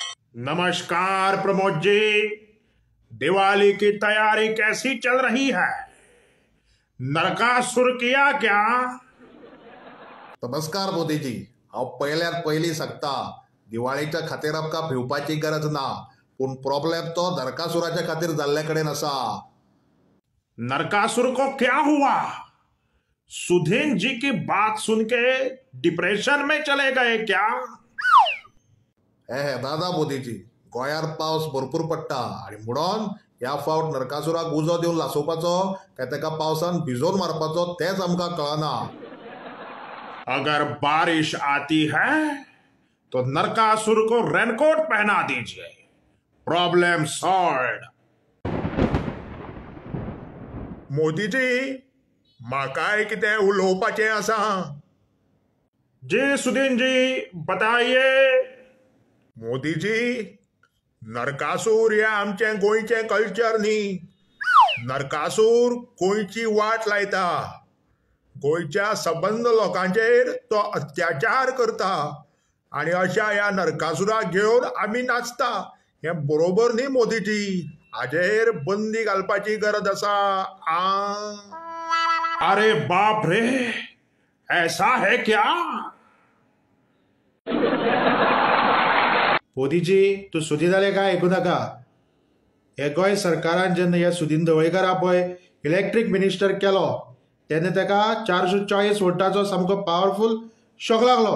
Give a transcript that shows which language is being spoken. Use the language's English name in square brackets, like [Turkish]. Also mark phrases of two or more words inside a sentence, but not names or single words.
[Hindi] नमस्कार प्रमोद जी। दिवाली की तैयारी कैसी चल रही है? नरकासुर किया क्या? नमस्कार मोदीजी। [Konkani] हांव पहिल्यात पयलीं सांगता, दिवाळीच्या खातीर आमकां भिवपाची गरज ना, पूण प्रॉब्लेम तो नरकासुराच्या खातीर जाल्ले कडेन आसा। [Hindi] नरकासुर को क्या हुआ? सुधीन जी की बात सुन के डिप्रेशन में चले गए क्या? [Konkani] हे दादा मोदीजी, गोंयार पावस भरपूर पडटा आनी म्हणून ह्या फावट नरकासुराक उजो दिवन लासोवपाचो काय ताका पावसान भिजोवन मारपाचो तेच आमकां कळना। [Hindi] अगर बारिश आती है तो नरकासुर को रेनकोट पहना दीजिए, [English] problem solved. [Konkani] मोदीजी, म्हाकाय कितें उलोवपाचें आसा। [Hindi] जी सुधीन जी, बताइए। [Konkani] मोदीजी, नरकासूर हे आमचें गोंयचें कल्चर न्ही। नरकासूर गोंयची वाट लायता, गोंयच्या सबंद लोकांचेर तो अत्याचार करता आनी अशा ह्या नरकासुराक घेवन आमी नाचता। हें बरोबर न्ही मोदीजी, हाजेर बंदी घालपाची गरज आसा। [Hindi] अरे बाप रे, ऐसा है क्या? [Konkani] मोदीजी, तू सुधी जाले काय ऐकू नाका। हे गोंय सरकारान जेन्ना ह्या सुदीन ढवळीकारा पळय [English] electric minister [Konkani] केलो तेन्ना ताका 440 वोल्टाचो सामको [English] powerful shock [Konkani] लागलो।